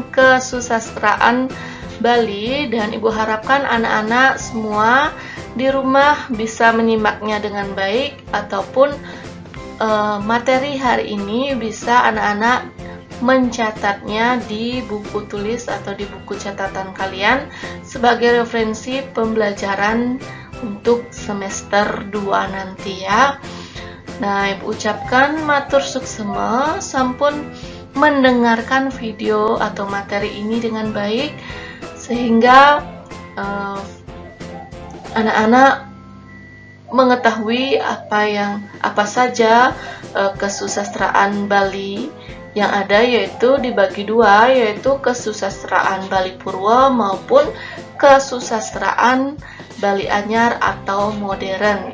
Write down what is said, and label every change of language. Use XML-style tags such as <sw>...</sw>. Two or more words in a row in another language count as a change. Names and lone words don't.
<id>kesusastraan Bali, dan Ibu harapkan anak-anak semua di rumah bisa menyimaknya dengan baik, ataupun materi hari ini bisa anak-anak mencatatnya di buku tulis atau di buku catatan kalian sebagai referensi pembelajaran untuk semester 2 nanti ya. Nah, Ibu ucapkan</id> <ban>matur suksema sampun</ban> <id>mendengarkan video atau materi ini dengan baik, sehingga anak-anak mengetahui apa saja kesusastraan Bali yang ada, yaitu dibagi dua, yaitu kesusastraan Bali Purwo maupun kesusastraan Bali Anyar atau modern.</id>